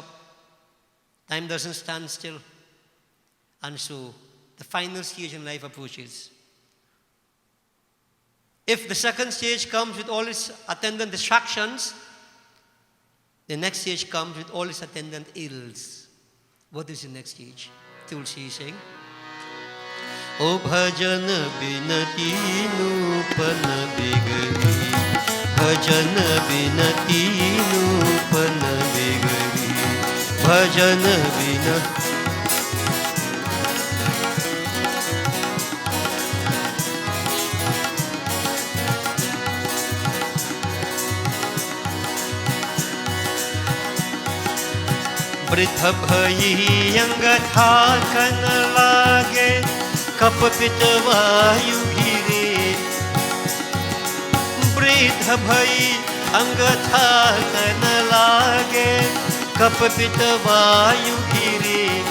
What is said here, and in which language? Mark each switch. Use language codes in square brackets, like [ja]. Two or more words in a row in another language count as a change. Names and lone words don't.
[en] Time doesn't stand still. And so the final stage in life approaches. If the second stage comes with all its attendant distractions, the next stage comes with all its attendant ills. What is the next stage? Tulsi is saying, [hi] ओ भजन बिनती नुपन बिगारी, भजन बिनती नुपन बिगारी, भजन बिनती. वृद्ध भई अंग थाकन लागे कप पित वायु गिरे वृद्ध भई अंग थाकन लागे कप पित वायु गिरे